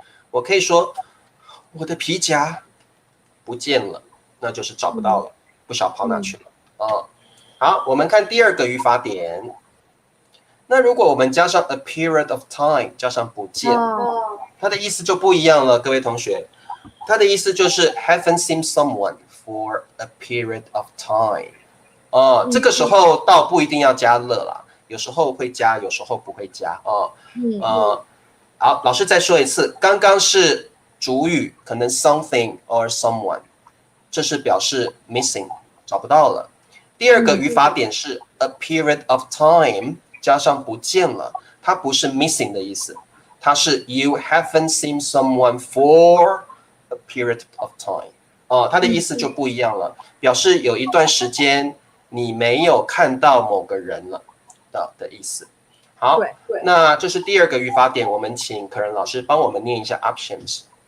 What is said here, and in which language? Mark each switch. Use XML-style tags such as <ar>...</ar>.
<zh>我可以说我的皮夹不见了，那就是找不到了，不晓跑哪去了，好，我们看第二个语法点。那如果我们加上</zh> <en>a period of time</en> <zh>加上不见，它的意思就不一样了，各位同学。它的意思就是</zh> <en>haven't seen someone for a period of time。</en> <zh>这个时候倒不一定要加了啦，有时候会加，有时候不会加好，老师再说一次，刚刚是主语，可能</zh> <en>something or someone，</en> <zh>这是表示 missing， 找不到了。第二个语法点是</zh> <en>a period of time</en> <zh>加上不见了，它不是 missing 的意思，它是</zh> <en>you haven't seen someone for a period of time。</en> <zh>它的意思就不一样了，表示有一段时间你没有看到某个人了的意思。好，那这是第二个语法点，我们请可人老师帮我们念一下 options。</zh>